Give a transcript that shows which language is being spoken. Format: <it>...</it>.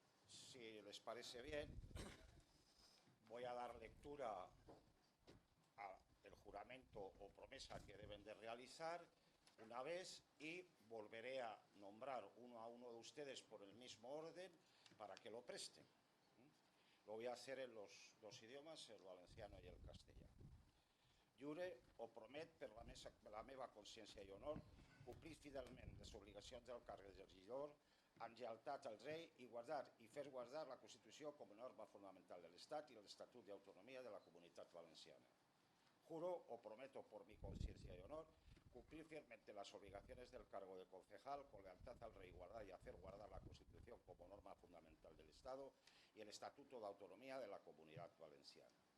<es>Si les parece bien, voy a dar lectura al juramento o promesa que deben de realizar una vez y volveré a nombrar uno a uno de ustedes por el mismo orden para que lo presten. Lo voy a hacer en los dos idiomas, el valenciano y el castellano.</es> <ca>Jure o promet per la meva consciència i honor complir fidelment les obligacions del càrrec de regidor amb lleialtat al rei i guardar i fer guardar la Constitució com a norma fundamental de l'Estat i l'Estatut d'Autonomia de la Comunitat Valenciana.</ca> <es>Juro o prometo por mi conciencia y honor cumplir fielmente las obligaciones del cargo de concejal con lealtad al rey, guardar y hacer guardar la Constitución como norma fundamental del Estado y el Estatuto de Autonomía de la Comunidad Valenciana.</es>